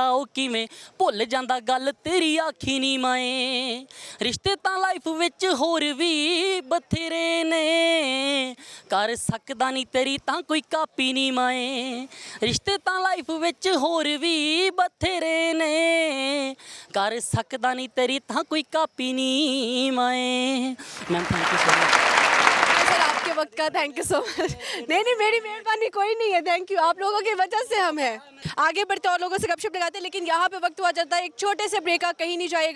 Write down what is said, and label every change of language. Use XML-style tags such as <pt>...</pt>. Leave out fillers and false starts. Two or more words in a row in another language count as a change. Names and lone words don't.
<pa>ਓ ਕਿਵੇਂ ਭੁੱਲ ਜਾਂਦਾ ਗੱਲ ਤੇਰੀ ਆਖੀ ਨੀ ਮਾਏ, ਰਿਸ਼ਤੇ ਤਾਂ ਲਾਈਫ ਵਿਚ ਹੋਰ ਵੀ ਬਥੇਰੇ ਨੇ, ਕਰ ਸਕਦਾ ਨੀ ਤੇਰੀ ਤਾਂ ਕੋਈ ਕਾਪੀ ਨੀ ਮਾਏ। ਰਿਸ਼ਤੇ ਤਾਂ ਲਾਈਫ ਵਿਚ ਹੋਰ ਵੀ ਬਥੇਰੇ ਨੇ, ਕਰ ਸਕਦਾ ਨੀ ਤੇਰੀ ਤਾਂ ਕੋਈ ਕਾਪੀ ਨੀ ਮਾਏ।</pa> <en>Ma'am thank you so much.</en> <hi>सर आपके वक्त का</hi> <en>thank you so much.</en> <hi>नहीं, मेरी मेहरबानी कोई नहीं है,</hi> <en>thank you.</en> <hi>आप लोगों की वजह से हम हैं। आगे बढ़ते और लोगों से गपशप लगाते हैं, लेकिन यहाँ पे वक्त हुआ जाता है एक छोटे से ब्रेक का, कहीं नहीं जाएगा।</hi>